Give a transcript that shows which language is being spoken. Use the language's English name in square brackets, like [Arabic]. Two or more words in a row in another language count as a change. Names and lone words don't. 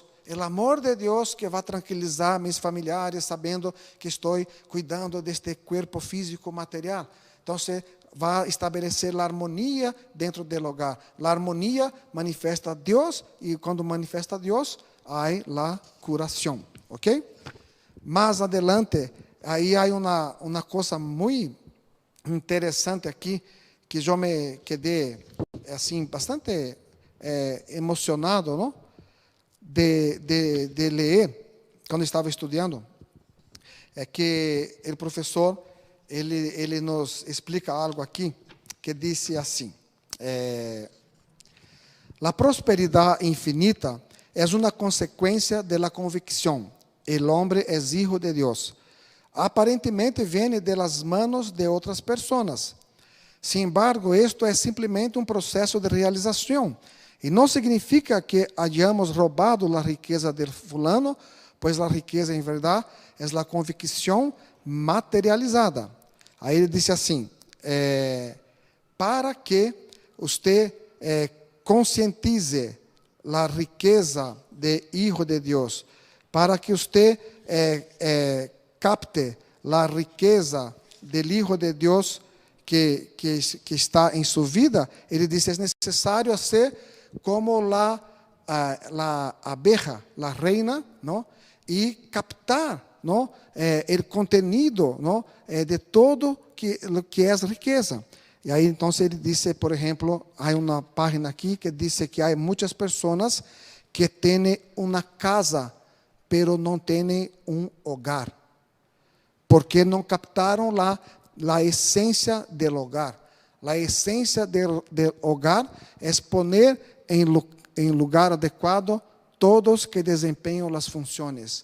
[Portuguese] O amor de Deus que vai tranquilizar meus familiares, sabendo que estou cuidando deste corpo físico material. Então, você vai estabelecer a harmonia dentro do hogar. A harmonia manifesta a Deus e quando manifesta a Deus, há a curação. ¿Ok? [Spanish] Más adelante, [Portuguese] aí há uma coisa muito interessante aqui, que eu me quedei assim, bastante emocionado, não? De ler, quando estava estudando, é que o professor, ele nos explica algo aqui, que diz assim, a prosperidade infinita é uma consequência da convicção. [Spanish] El hombre es hijo de Dios. Aparentemente viene de las manos de otras personas. Sin embargo, esto es simplemente un proceso de realización. Y no significa que hayamos robado la riqueza del fulano, pues la riqueza en verdad es la convicción materializada. [Portuguese] Aí ele disse assim, [Spanish] para que usted conscientize la riqueza de hijo de Dios, para que usted capte la riqueza del Hijo de Dios que está en su vida, ele dice, es necesario hacer como la abeja, la reina, ¿no? Y captar, ¿no? El contenido, ¿no? De todo lo que es riqueza. Y ahí entonces ele dice, por ejemplo, hay una página aquí que dice que hay muchas personas que tienen una casa, pero [Portuguese] não têm hogar, porque não captaram a essência do hogar. A essência do hogar é poner em lugar adequado todos que desempenham as funções.